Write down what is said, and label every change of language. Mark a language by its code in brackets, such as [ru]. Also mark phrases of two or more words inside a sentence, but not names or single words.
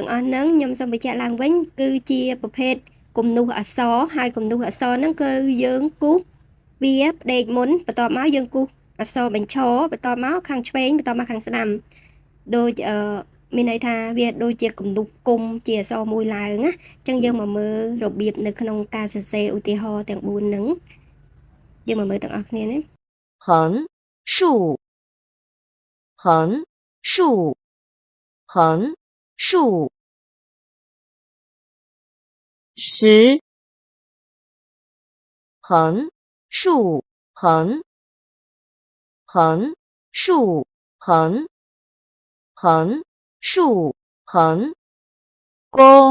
[km] ទាំងអស់ហ្នឹងខ្ញុំសូមបញ្ជាក់ឡើងវិញគឺជាប្រភេទគំនូសអក្សរហើយគំនូសអក្សរហ្នឹងគឺយើងគូសវាផ្ដេកមុនបន្ទាប់មកយើងគូសអក្សរបញ្ឈរបន្ទាប់មកខាងឆ្វេងបន្ទាប់មកខាងស្ដាំដូចមានន័យថាវាដូចជាគំនូសគុំជាអក្សរមួយឡើងណាអញ្ចឹងយើងមកមើលរបៀបនៅក្នុងការសរសេរឧទាហរណ៍ទាំង4ហ្នឹងយើងមកមើលទាំងអស់គ្នាណា [zh] 横竖横竖横竖十横竖横横竖横横竖横弓